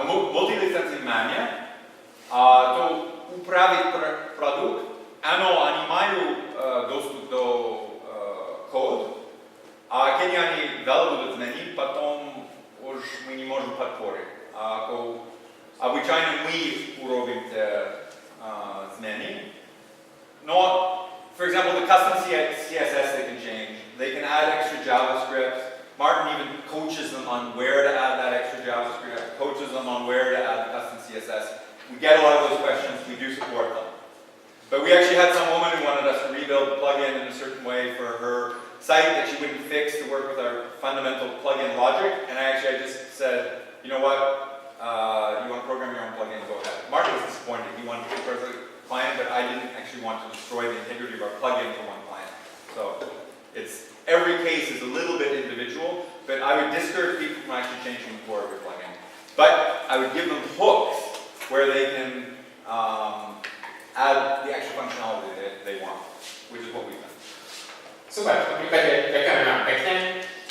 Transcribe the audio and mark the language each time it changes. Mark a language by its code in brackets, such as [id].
[sk] Multilicencie máme a to upraviť produkt, áno, oni majú dostup do kód a keď oni veľa budú zmeniť, potom už my nemôžu podporiť. Obyčajne my urobím tie zmeny. [en] No, for example, the custom CSS they can change. They can add extra JavaScript. Martin even coaches them on where to add that extra JavaScript, coaches them on where to add the custom CSS. We get a lot of those questions, we do support them. But we actually had some woman who wanted us to rebuild the plugin in a certain way for her site that she wouldn't fix to work with our fundamental plugin logic, and I just said, you know what? You want to program your own plugin, go ahead. Mark was disappointed. He wanted to for the client, but I didn't actually want to destroy the integrity of our plugin for one client. So every case is a little bit individual, but I would discourage people from actually changing the core of your plugin. But I would give them hooks where they can add the extra functionality that they want, which is what we've done. [sk] Super, v tom prípade ďakujeme vám pekne.